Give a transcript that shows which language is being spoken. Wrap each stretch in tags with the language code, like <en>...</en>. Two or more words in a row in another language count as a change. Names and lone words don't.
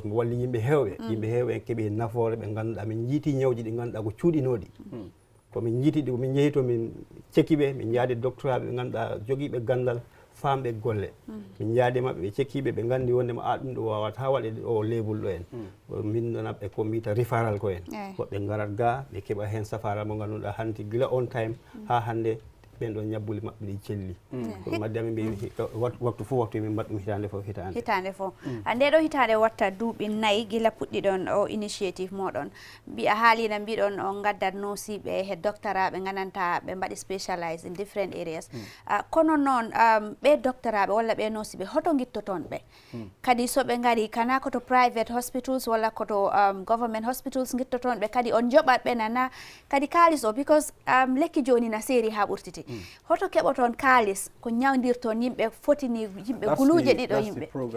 <ff>mo walli yimɓe hewɓe en keeɓi nafoore ɓe ganduɗa min jiiti ñawji ɗi ganduɗa ko cuuɗinoɗi komin jiiti ɗi min jeehi to min cekkiɓe min jaadi doctorat ɓe ganduɗa joguiɓe gandal famɓe golle min jaadi mabɓe ɓe cekkiɓe ɓe gandi wondema ɗum ɗo wawata waɗe o lebul ɗo en min ɗonaɓe ko mbiyata referral ko en woɓɓe garat ga ɓe keeɓa hen safara mo ganduɗa hanti gila</ff> <en>on time</en> <ff>ha hande ɓen ɗon ñabbuli maɓɓe ɗi celli kono madde amin mbi waktu fof waktu min mbaɗ ɗum hitande fof hitande fof nde ɗo hitande watta duuɓi 4 gila puɗɗi ɗon o initiative moɗon mbiya haalino mbiɗon on gaddat nosiɓe he doctorat ɓe gandanta ɓe mbaɗi</ff> <en>specialise in different areas</en> <ff>kono noon ɓe doctoraɓe walla ɓe nosiɓe hoto guittoton ɓe kadi so ɓe gari kana koto</ff> <en>private hospitals</en> <ff>walla koto</ff> <en>government hospitals</en> <ff>guittoton ɓe kadi on joɓat ɓe nana kadi kalis o because lekki joni na séri ha ɓurtiti hoto keɓoton kalis ko ñawdirton yimɓe fotini yimɓe guluje ɗiɗo yimɓe</ff>